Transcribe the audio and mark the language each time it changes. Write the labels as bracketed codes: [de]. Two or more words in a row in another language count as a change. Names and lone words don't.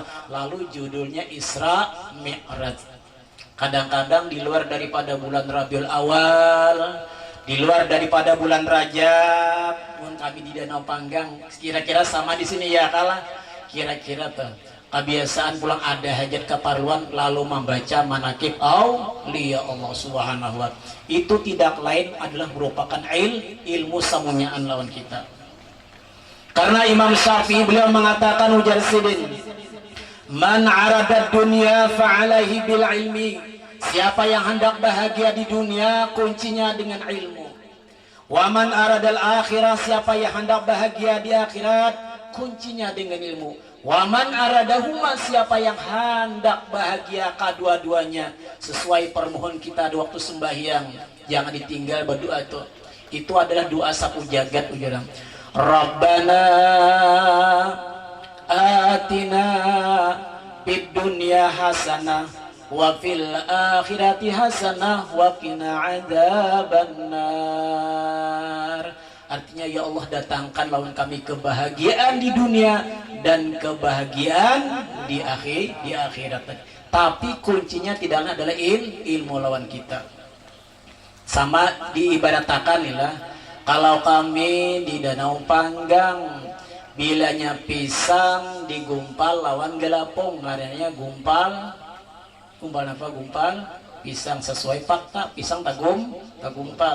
[id] Lalu judulnya Isra Mi'raj. Kadang-kadang di luar daripada bulan Rabiul Awal, di luar daripada bulan Rajab, pun kami di Danau Panggang kira-kira sama di sini ya kalah. Kira-kira tuh kebiasaan pulang ada hajat keperluan lalu membaca manakib [ar] أولياء الله سبحانه وتعالى. [bjn] Itu tidak lain adalah merupakan ilmu samunyaan lawan kita. [id] Karena Imam Syafi'i beliau mengatakan, ujar sidin, [ar] من أراد الدنيا فعليه بالعلم. [id] Siapa yang hendak bahagia di dunia, kuncinya dengan ilmu. [ar] ومن أراد الآخرة, [id] siapa yang hendak bahagia di akhirat, kuncinya dengan ilmu. [ar] ومن أرادهما, [id] siapa yang hendak bahagia kedua-duanya. Sesuai permohon kita di waktu sembahyang, jangan ditinggal berdoa itu. Itu adalah doa sapu jagat ujaran. [ar] ربنا آتنا في الدنيا حسنة وفي الآخرة حسنة وقنا عذاب النار. [id] Artinya, ya Allah, datangkan lawan kami kebahagiaan di dunia dan kebahagiaan di akhirat. [bjn] Tapi kuncinya tidaklah adalah ilmu lawan kita. Sama diibaratkan lah, kalau kami di Danau Panggang, bilanya pisang digumpal lawan gelapung, adanya gumpal apa gumpal pisang sesuai fakta, pisang tagumpal.